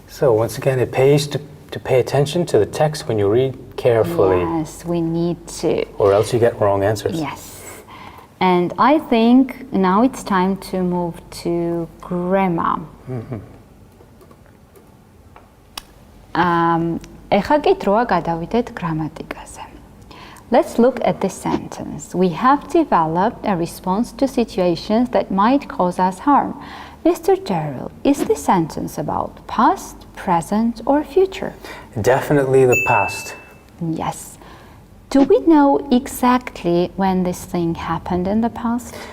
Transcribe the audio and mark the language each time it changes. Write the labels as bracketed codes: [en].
[en] So once again, it pays to pay attention to the text when you read carefully. Yes, we need to. Or else you get wrong answers. Yes. And I think now it's time to move to grammar. [ka] ეხლა კი დროა გადავიდეთ გრამატიკაზე. [en] Let's look at this sentence. We have developed a response to situations that might cause us harm. Mr. Daryl, is this sentence about past, present, or future? Definitely the past. Yes. Do we know exactly when this thing happened in the past?